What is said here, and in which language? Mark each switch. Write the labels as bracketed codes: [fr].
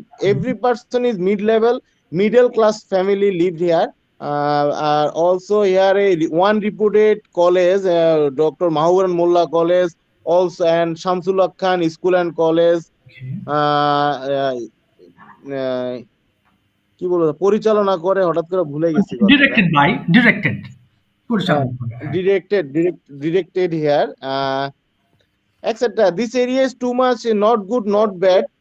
[en] Every person is mid-level, middle class family lived here. Also here one reputed college, Dr. Mahuran Mullah College, also, and Shamsullah Khan School and College. Okay. [bn] আহ, আহ, কি বলবো, পরিচালনা করে, হঠাৎ করে ভুলে গেছি কথাটা। Directed পরিচালনা করে, হ্যাঁ। [en] Directed here, etc. This area is too much not good, not bad.